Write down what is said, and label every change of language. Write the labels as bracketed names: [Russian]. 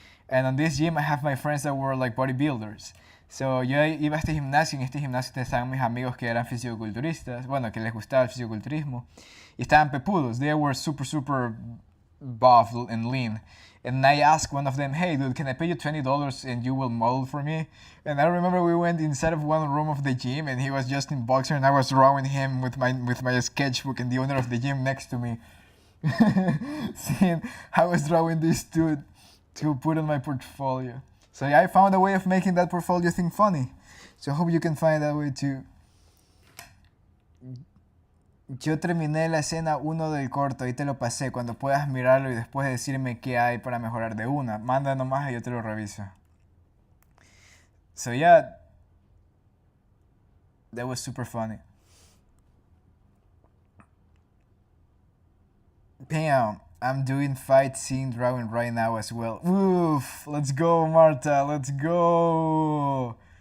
[English] And on this gym I have my friends that were like bodybuilders. [Spanish] So yo iba a este gimnasio, y en este gimnasio estaban mis amigos que eran fisicoculturistas, bueno, que les gustaba el fisicoculturismo, y estaban pepudos. [English] They were super buff and lean. And I asked one of them, hey dude, can I pay you $20 and you will model for me? And I remember we went inside of one room of the gym and he was just in boxer and I was drawing him with my sketchbook and the owner of the gym next to me. Seeing I was drawing this dude to put on my portfolio. So yeah, I found a way of making that portfolio thing funny. So I hope you can find that way too. [Spanish] Yo terminé la escena 1 del corto, ahí te lo pasé, cuando puedas mirarlo y después decirme qué hay para mejorar de una. Manda nomás y yo te lo reviso. [English] So yeah, that was super funny. Bam, I'm doing fight scene drawing right now as well. Oof, let's go Marta, let's go!